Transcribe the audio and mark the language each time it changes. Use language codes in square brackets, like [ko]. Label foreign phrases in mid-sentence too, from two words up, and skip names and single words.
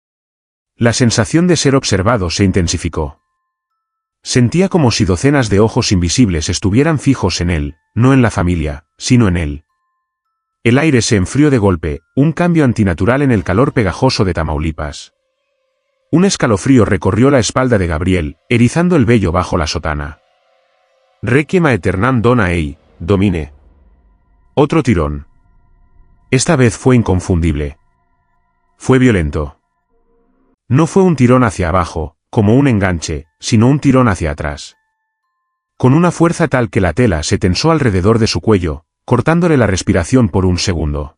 [es] La sensación de ser observado se intensificó. Sentía como si docenas de ojos invisibles estuvieran fijos en él, no en la familia, sino en él. El aire se enfrió de golpe, un cambio antinatural en el calor pegajoso de Tamaulipas. Un escalofrío recorrió la espalda de Gabriel, erizando el vello bajo la sotana. [la] Requiem aeternam dona ei, Domine. [es] Otro tirón. Esta vez fue inconfundible. Fue violento. No fue un tirón hacia abajo, como un enganche, sino un tirón hacia atrás. Con una fuerza tal que la tela se tensó alrededor de su cuello, cortándole la respiración por un segundo.